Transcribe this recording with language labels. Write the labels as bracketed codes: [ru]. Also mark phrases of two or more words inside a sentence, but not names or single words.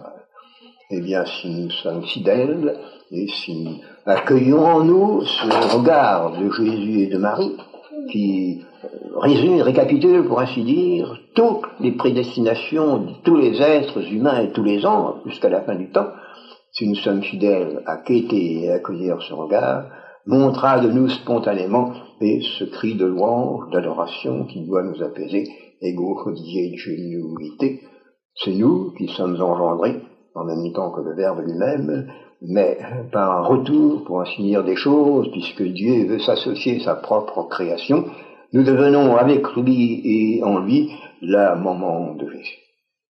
[fr] Eh bien, si nous sommes fidèles, et si nous accueillons en nous ce regard de Jésus et de Marie, qui résume, récapitule, pour ainsi dire, toutes les prédestinations de tous les êtres humains et tous les anges, jusqu'à la fin du temps, si nous sommes fidèles à quêter et à accueillir ce regard, montrera de nous spontanément et ce cri de louange, d'adoration qui doit nous apaiser, [la] Ego hodie genuité. [fr] C'est nous qui sommes engendrés, en même temps que le Verbe lui-même, mais par un retour, pour ainsi dire, des choses, puisque Dieu veut s'associer sa propre création, nous devenons avec lui et en lui la maman de Jésus.